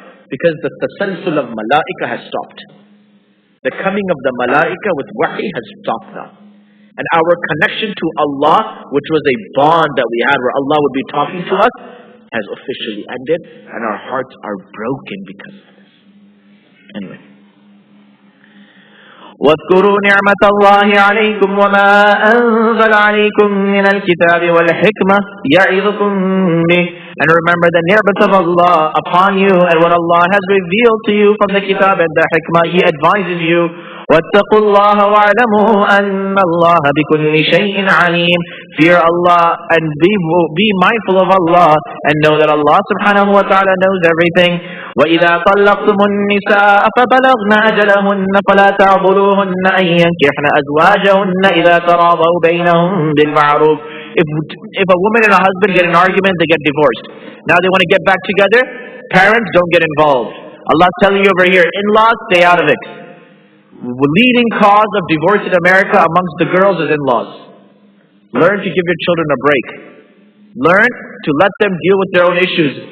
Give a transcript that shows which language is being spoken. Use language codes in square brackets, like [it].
[en] Because the tasalsul of malaika has stopped. The coming of the malaika with wahi has stopped now. And our connection to Allah, which was a bond that we had where Allah would be talking to us, has officially ended. And our hearts are broken because of this. Anyway. [ar] واذكروا نعمة الله عليكم وما أنزل عليكم من الكتاب والحكمة يعظكم به. [en] And remember the ni'mat of Allah upon you and what Allah has revealed to you from the kitab and the hikmah. He advises you. [ar] واتقوا الله واعلموا أن الله بكل شيء عليم. [en] Fear Allah and be mindful of Allah and know that Allah subhanahu wa ta'ala knows everything. [ar] وإذا طلقتم النساء فبلغن أجلهن فلا تعضلوهن أن ينكحن أزواجهن إذا تراضوا بينهم بالمعروف. [en] If a woman and a husband get an argument, they get divorced. Now they want to get back together. Parents, don't get involved. Allah's telling you over here, in-laws, stay out of it. The leading cause of divorce in America amongst the girls is in-laws. Learn to give your children a break. Learn to let them deal with their own issues.